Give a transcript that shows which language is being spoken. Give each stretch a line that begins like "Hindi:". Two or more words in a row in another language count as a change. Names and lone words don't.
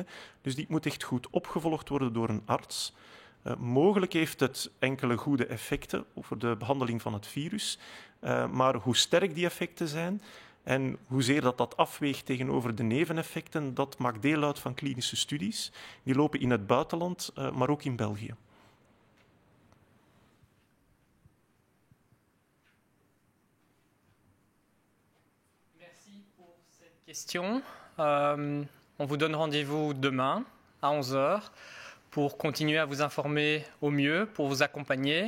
Dutch: Dus die moet echt goed opgevolgd worden door een arts. Mogelijk heeft het enkele goede effecten voor de behandeling van het virus. Maar hoe sterk die effecten zijn en hoezeer dat afweegt tegenover de neveneffecten, dat maakt deel uit van klinische studies. Die lopen in het buitenland, maar ook in België.
French: Merci pour cette question. On vous donne rendez-vous demain à 11h pour continuer à vous informer au mieux, pour vous accompagner.